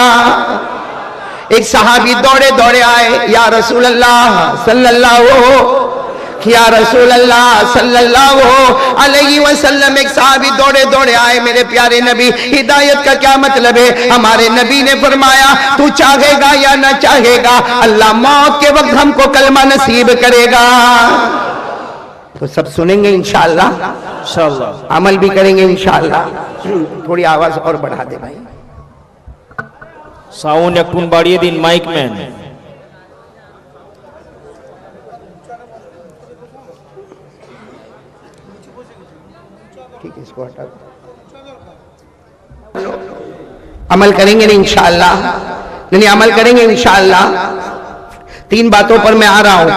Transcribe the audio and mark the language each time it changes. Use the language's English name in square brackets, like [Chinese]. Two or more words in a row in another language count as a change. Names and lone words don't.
[Urdu] ایک صحابی دوڑے دوڑے آئے [Arabic] یا رسول اللہ صلی اللہ یا رسول اللہ صلی اللہ علیہ وسلم، [Urdu] ایک صحابی دوڑے دوڑے آئے میرے پیارے نبی ہدایت کا کیا مطلب ہے؟ ہمارے نبی نے فرمایا تو چاہے گا یا نہ چاہے گا اللہ موت کے وقت ہم کو کلمہ نصیب کرے گا۔ تو سب سنیں گے [Arabic] انشاءاللہ، [Urdu] عمل بھی کریں گے [Arabic] انشاءاللہ۔ [Urdu] تھوڑی آواز اور بڑھا دے بھائی، [Bangla] সাউন্ড একটু বাড়িয়ে দিন মাইক ম্যান। [Urdu] ٹھیک ہے اس کو ہٹا دو۔ عمل کریں گے [Arabic] انشاءاللہ، [Urdu] نہیں عمل کریں گے [Arabic] انشاءاللہ۔ [Urdu] 3 باتوں پر میں آ رہا ہوں۔